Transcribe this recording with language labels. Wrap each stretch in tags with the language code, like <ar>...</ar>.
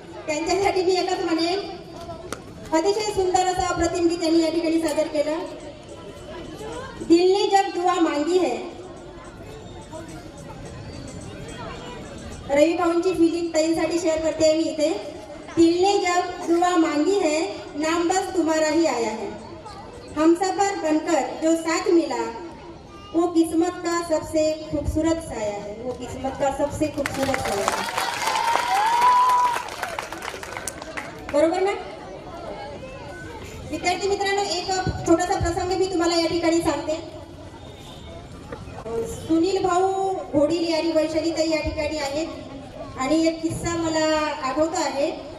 <mr>त्यांच्यासाठी मी एकच म्हणेन, अतिशय सुंदर असं अप्रतिम गीत त्यांनी या ठिकाणी सादर केलं.</mr> <hi>दिल ने जब दुआ मांगी है,</hi> <mr>रवी भाऊंची फिलिंग ताईंसाठी शेअर करते मी इथे.</mr> <hi>दिल ने जब दुआ मांगी है, नाम बस तुम्हारा ही आया है. हम सफर बनकर जो साथ मिला, वो किस्मत का सबसे खूबसूरत साया है. वो किस्मत का सबसे खूबसूरत साया है.</hi> <mr>बरोबर ना विद्यार्थी मित्रांनो? एक छोटासा प्रसंग मी तुम्हाला या ठिकाणी सांगते. सुनील भाऊ घोडील आणि वैशालीताई या ठिकाणी आहेत आणि एक किस्सा मला आठवतो आहे.</mr>